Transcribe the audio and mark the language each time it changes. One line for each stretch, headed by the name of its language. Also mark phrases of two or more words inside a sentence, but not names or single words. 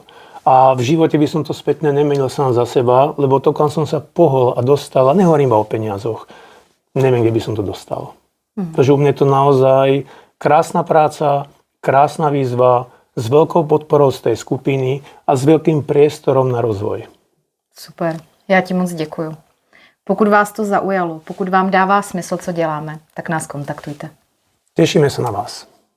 Slovak: A v živote by som to spätne nemenil sám za seba, lebo to, kam som sa pohol a dostal, a nehovorím iba o peniazoch, neviem, kde by som to dostal. Takže u mňa je to naozaj krásna práca, krásna výzva, s veľkou podporou z tej skupiny a s veľkým priestorom na rozvoj.
Czech: Super, já ti moc děkuju. Pokud vás to zaujalo, pokud vám dává smysl, co děláme, tak nás kontaktujte.
Slovak: Tešíme sa na vás.